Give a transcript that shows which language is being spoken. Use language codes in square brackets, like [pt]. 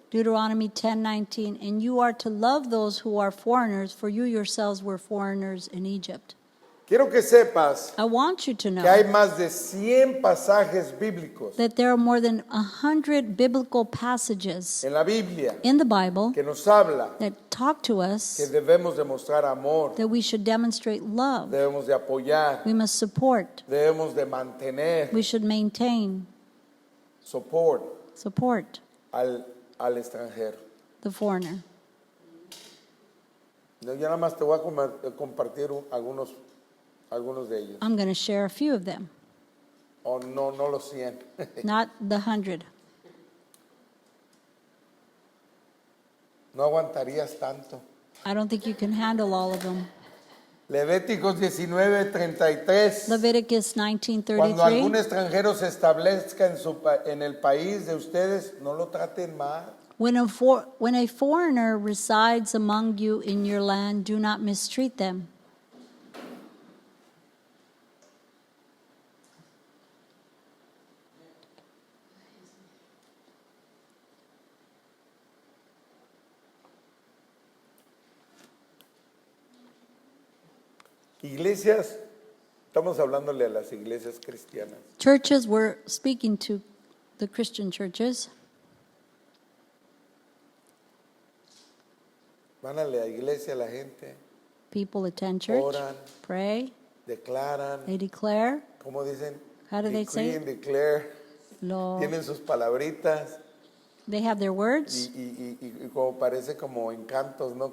[en] Deuteronomy 10:19, and you are to love those who are foreigners, for you yourselves were foreigners in Egypt. [es] Quiero que sepas [en] I want you to [es] que hay [en] know [es] más de 100 pasajes bíblicos [en] that there are more than 100 biblical passages [es] en la Biblia [en] in the Bible [es] que nos habla [en] that talk to [es] que [en] us [es] debemos demostrar amor, [en] that we should demonstrate love, [es] debemos de apoyar, [en] we must support, [es] debemos de mantener, [en] we should maintain, support support [es] al extranjero. [en] the foreigner. [es] Yo nada más te voy a compartir algunos de ellos. [en] I'm going to share a few of them, [es] O no los 100. [en] not the 100. [es] No aguantarías tanto. [en] I don't think you can handle all of them. [es] Levíticos 19:33. [en] Leviticus [es] Cuando algún [en] 19:33. [es] extranjero se establezca en el país de ustedes, no lo traten mal. [en] When a foreigner resides among you in your land, do not mistreat them. [es] Iglesias, estamos hablándole a las iglesias cristianas. [en] Churches, we're speaking to the Christian churches. [es] Van a la iglesia la gente, [en] People attend church, [es] oran, [en] pray, [es] declaran, [en] they declare. [es] ¿cómo dicen? [en] How do they say Decree it? and declare. [es] Lo, Tienen sus palabritas [en] they have their words. [es] y como parece como encantos, ¿no?